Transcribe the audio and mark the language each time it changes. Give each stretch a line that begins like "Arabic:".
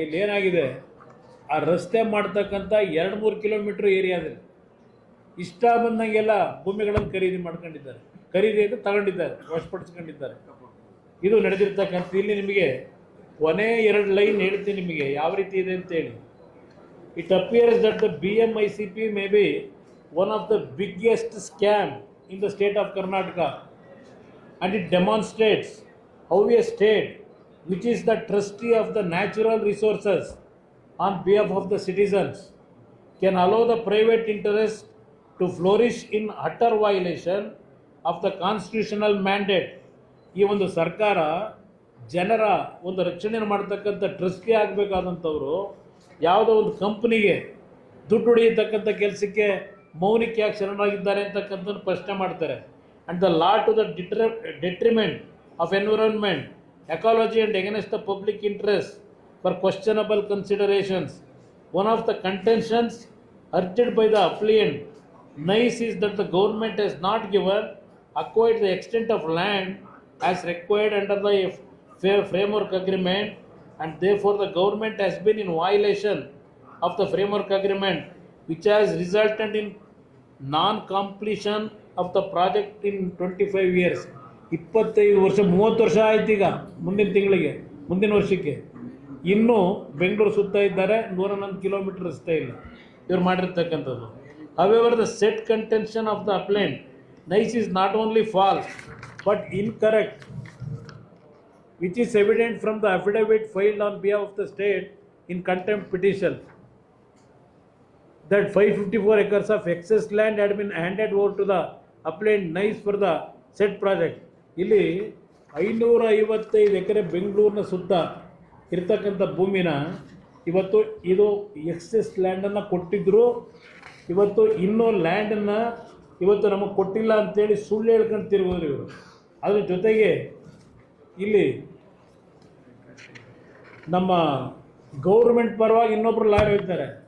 Kannada: ಇಲ್ಲಿ ಏನಾಗಿದೆ, ಆ ರಸ್ತೆ ಮಾಡ್ತಕ್ಕಂಥ 2-3 ಕಿಲೋಮೀಟ್ರ್ ಏರಿಯಾದಲ್ಲಿ ಇಷ್ಟ ಬಂದಂಗೆಲ್ಲ ಭೂಮಿಗಳನ್ನು ಖರೀದಿ ಮಾಡ್ಕೊಂಡಿದ್ದಾರೆ. ಖರೀದಿ ಅಂತ ತಗೊಂಡಿದ್ದಾರೆ, ವಶಪಡಿಸ್ಕೊಂಡಿದ್ದಾರೆ. ಇದು ನಡೆದಿರ್ತಕ್ಕಂಥ. ಇಲ್ಲಿ ನಿಮಗೆ ಕೊನೆ 2 ಲೈನ್ ಹೇಳ್ತೀನಿ ನಿಮಗೆ ಯಾವ ರೀತಿ ಇದೆ ಅಂತೇಳಿ.
English: It appears that the BMICP may be one of the biggest scam in the state of Karnataka and it demonstrates how a state which is the trustee of the natural resources on behalf of the citizens can allow the private interest to flourish in utter violation of the constitutional mandate.
Kannada: ಈ ಒಂದು ಸರ್ಕಾರ ಜನರ ಒಂದು ರಕ್ಷಣೆ ಮಾಡ್ತಕ್ಕಂಥ trustee ಆಗಬೇಕಾದಂಥವ್ರು ಯಾವುದೋ ಒಂದು ಕಂಪ್ನಿಗೆ ದುಡ್ಡು ಹೊಡೆಯತಕ್ಕಂಥ ಕೆಲಸಕ್ಕೆ ಮೌನಿಕ ಯಾಕೆ ಶರಣಾಗಿದ್ದಾರೆ ಅಂತಕ್ಕಂಥದ್ದು ಪ್ರಶ್ನೆ ಮಾಡ್ತಾರೆ.
English: And the law to the detriment of environment, ecology and against the public interest for questionable considerations. One of the contentions urged by the applicant NICE is that the government has not acquired the extent of land as required under the framework agreement, and therefore the government has been in violation of the framework agreement, which has resulted in non-completion of the project in 25 years.
Kannada: 25 ವರ್ಷ 30 ವರ್ಷ ಆಯ್ತು. ಈಗ ಮುಂದಿನ ವರ್ಷಕ್ಕೆ ಇನ್ನೂ ಬೆಂಗಳೂರು ಸುತ್ತ ಇದ್ದಾರೆ. 111 kilometre ರಸ್ತೆ ಇಲ್ಲ ಇವ್ರು ಮಾಡಿರ್ತಕ್ಕಂಥದ್ದು.
English: However, the set contention of the appellant NICE is not only false but incorrect, which is evident from the affidavit filed on behalf of the state in contempt petition that 554 acres of excess land had been handed over to the appellant NICE for the said project.
Kannada: ಇಲ್ಲಿ 555 ಎಕರೆ ಬೆಂಗಳೂರಿನ ಸುತ್ತ ಇರ್ತಕ್ಕಂಥ ಭೂಮಿನ ಇವತ್ತು ಇದು excess ಲ್ಯಾಂಡನ್ನು ಕೊಟ್ಟಿದ್ದರು. ಇವತ್ತು ಇನ್ನೂ ಲ್ಯಾಂಡನ್ನು ಇವತ್ತು ನಮಗೆ ಕೊಟ್ಟಿಲ್ಲ ಅಂತೇಳಿ ಸುಳ್ಳು ಹೇಳ್ಕೊಂಡು ತಿರುಗೋರು ಇವರು. ಅದ್ರ ಜೊತೆಗೆ ಇಲ್ಲಿ ನಮ್ಮ ಗೌರ್ಮೆಂಟ್ ಪರವಾಗಿ ಇನ್ನೊಬ್ಬರು ಲಾಯರ್ ಇರ್ತಾರೆ.